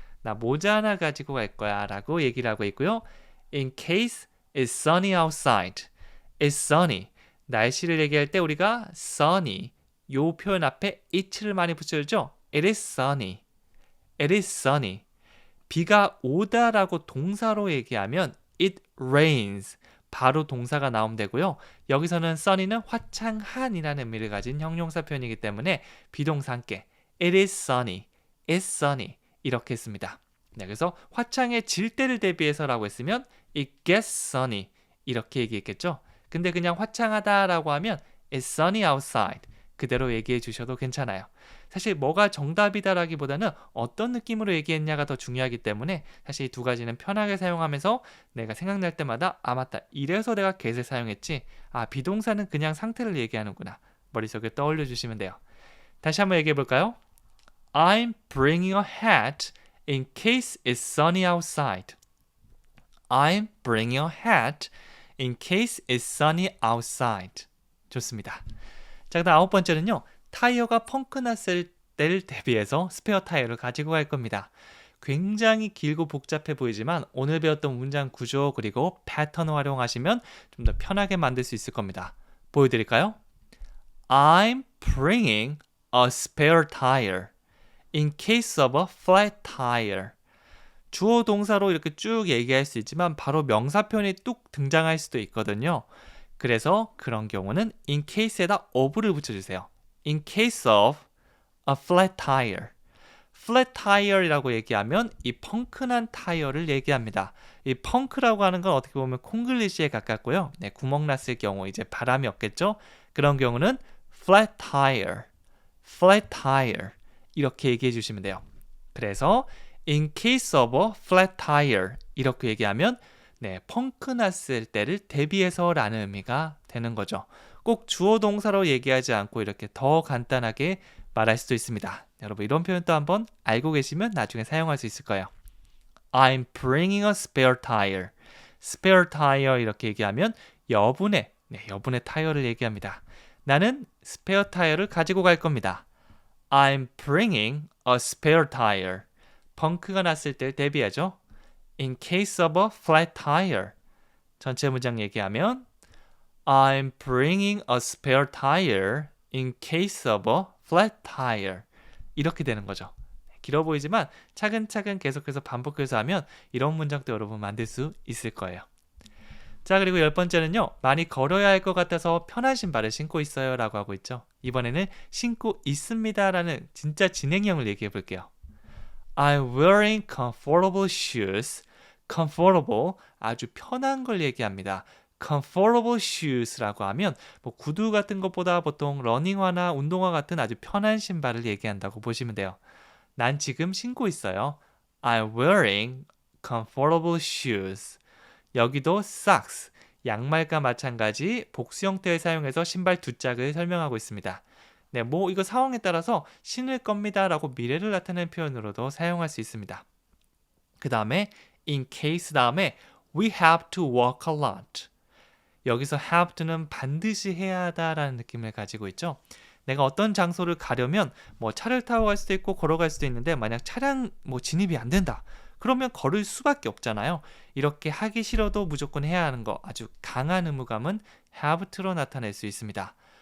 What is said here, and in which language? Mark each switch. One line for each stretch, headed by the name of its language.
Korean: 나 모자 하나 가지고 갈 거야 라고 얘기를 하고 있고요.
English: In case it's sunny outside. It's sunny.
Korean: 날씨를 얘기할 때 우리가 sunny 요 표현 앞에 it를 많이 붙여주죠.
English: It is sunny. It is sunny.
Korean: 비가 오다라고 동사로 얘기하면
English: it rains.
Korean: 바로 동사가 나오면 되고요. 여기서는 sunny는 화창한이라는 의미를 가진 형용사 표현이기 때문에 비동사 함께
English: It is sunny. It's sunny.
Korean: 이렇게 했습니다. 그래서 화창해질 때를 대비해서라고 했으면
English: It gets sunny.
Korean: 이렇게 얘기했겠죠. 근데 그냥 화창하다라고 하면
English: It's sunny outside.
Korean: 그대로 얘기해 주셔도 괜찮아요. 사실 뭐가 정답이다라기보다는 어떤 느낌으로 얘기했냐가 더 중요하기 때문에 사실 이 두 가지는 편하게 사용하면서 내가 생각날 때마다 맞다. 이래서 내가 get을 사용했지. 비동사는 그냥 상태를 얘기하는구나. 머릿속에 떠올려 주시면 돼요. 다시 한번 얘기해 볼까요?
English: I'm bringing a hat in case it's sunny outside. I'm bringing a hat in case it's sunny outside.
Korean: 좋습니다. 자, 그다음 아홉 번째는요. 타이어가 펑크 났을 때를 대비해서 스페어 타이어를 가지고 갈 겁니다. 굉장히 길고 복잡해 보이지만 오늘 배웠던 문장 구조 그리고 패턴을 활용하시면 좀 더 편하게 만들 수 있을 겁니다. 보여드릴까요?
English: I'm bringing a spare tire in case of a flat tire.
Korean: 주어 동사로 이렇게 쭉 얘기할 수 있지만 바로 명사 표현이 뚝 등장할 수도 있거든요. 그래서 그런 경우는 in case에다 of를 붙여주세요.
English: In case of a flat tire.
Korean: flat tire이라고 얘기하면 이 펑크난 타이어를 얘기합니다. 이 펑크라고 하는 건 어떻게 보면 콩글리시에 가깝고요. 구멍 났을 경우 이제 바람이 없겠죠. 그런 경우는 flat tire, flat tire 이렇게 얘기해 주시면 돼요. 그래서
English: in case of a flat tire
Korean: 이렇게 얘기하면 펑크 났을 때를 대비해서라는 의미가 되는 거죠. 꼭 주어 동사로 얘기하지 않고 이렇게 더 간단하게 말할 수도 있습니다. 여러분 이런 표현도 한번 알고 계시면 나중에 사용할 수 있을 거예요.
English: I'm bringing a spare tire.
Korean: spare tire 이렇게 얘기하면 여분의 타이어를 얘기합니다. 나는 스페어 타이어를 가지고 갈 겁니다.
English: I'm bringing a spare tire.
Korean: 펑크가 났을 때 대비하죠.
English: In case of a flat tire.
Korean: 전체 문장 얘기하면
English: I'm bringing a spare tire in case of a flat tire.
Korean: 이렇게 되는 거죠. 길어 보이지만 차근차근 계속해서 반복해서 하면 이런 문장도 여러분 만들 수 있을 거예요. 자, 그리고 열 번째는요. 많이 걸어야 할 것 같아서 편한 신발을 신고 있어요 라고 하고 있죠. 이번에는 신고 있습니다 라는 진짜 진행형을 얘기해 볼게요.
English: I'm wearing comfortable shoes
Korean: comfortable, 아주 편한 걸 얘기합니다. comfortable shoes라고 하면 뭐 구두 같은 것보다 보통 러닝화나 운동화 같은 아주 편한 신발을 얘기한다고 보시면 돼요. 난 지금 신고 있어요.
English: I'm wearing comfortable shoes.
Korean: 여기도 socks, 양말과 마찬가지 복수 형태를 사용해서 신발 두 짝을 설명하고 있습니다. 네, 뭐 이거 상황에 따라서 신을 겁니다 라고 미래를 나타내는 표현으로도 사용할 수 있습니다. 그 다음에
English: in case
Korean: 다음에
English: we have to walk a lot.
Korean: 여기서 have to는 반드시 해야 하다라는 느낌을 가지고 있죠. 내가 어떤 장소를 가려면 뭐 차를 타고 갈 수도 있고 걸어갈 수도 있는데 만약 차량 뭐 진입이 안 된다. 그러면 걸을 수밖에 없잖아요. 이렇게 하기 싫어도 무조건 해야 하는 거 아주 강한 의무감은 have to로 나타낼 수 있습니다.